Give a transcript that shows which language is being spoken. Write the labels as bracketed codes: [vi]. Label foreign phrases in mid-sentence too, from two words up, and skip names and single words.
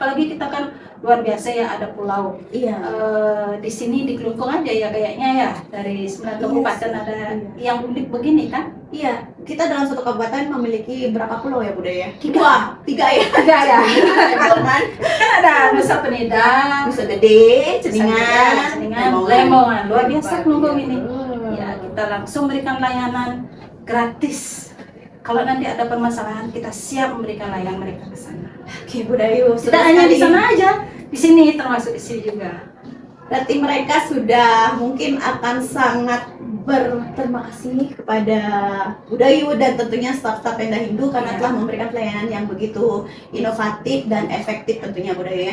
[id] Apalagi kita kan luar biasa ya, ada pulau. Iya. Di sini di Kelungkung aja ya kayaknya ya, dari 9 kabupaten ada yang unik begini kan? Iya, kita dalam satu kabupaten memiliki berapa pulau ya budaya? 3. Wah, 3 ya. Ada ya. Kan Kan ada Nusa Penida, Nusa Gede, Ceningan, Lemongan. Luar biasa Kelungkung ini. Ya, kita langsung berikan layanan gratis. Kalau nanti ada permasalahan, kita siap memberikan layanan mereka ke sana. Oke, Budayu. Tidak hanya di sana aja, di sini termasuk di sini juga. Berarti mereka sudah mungkin akan sangat berterima kasih kepada Budayu dan tentunya staf-staf Pemda Hindu karena telah memberikan pelayanan yang begitu inovatif dan efektif tentunya Budayu ya.